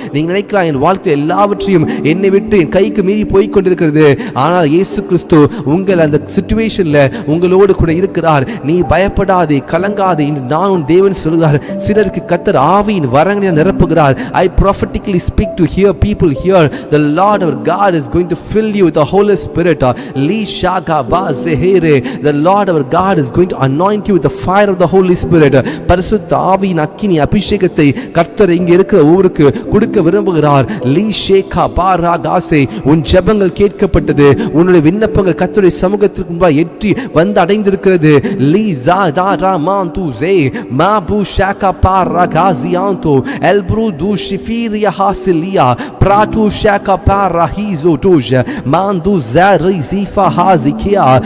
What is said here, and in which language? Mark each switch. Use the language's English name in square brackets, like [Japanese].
[Tamil] நீங்க நினைக்கலாம் என் வாழ்க்கை எல்லாவற்றையும் என்னை விட்டு என் கைக்கு மீறி போய் கொண்டிருக்கிறது. ஆனால் இயேசு கிறிஸ்து உங்கள் அந்த சிச்சுவேஷன்ல உங்களோடு கூட இருக்கிறார். நீ பயப்படாதே, கலங்காதே என்று நான் உன் தேவன் சொல்கிறார். சிலருக்கு கர்த்தர் ஆவியின் வரங்களை நிரப்புகிறார். [English] I prophetically speak to hear people here. The Lord our God is going to fill you with the Holy Spirit. Li shaga ba zehere. The Lord our God is going to anoint you with the fire of the Holy Spirit. [Tamil] பரிசுத்த ஆவியின் அக்கினி அபிஷேகத்தை கர்த்தர் இங்கே இருக்கிற ஊருக்கு கொடுக்க விரும்புகிறார். லி ஷேகா பாராகாசே. உன் ஜெபங்கள் கேட்கப்பட்டது. உன்னுடைய விண்ணப்பங்கள் கர்த்தருடைய சமூகத்திற்கு முன்பாக எட்டி வந்து அடைந்திருக்கிறது. லி ஜா தா ரா மான் து ஜே மா பு ஷாகா பாராகாசியாந்தோ எல்ப்ரு து ஷிஃபீரியா ஹாசிலியா பிராட்டு ஷாகா பாராஹிசோ டோஜ மாந்து ஜரி ஜீஃபா ஹாசிகியா.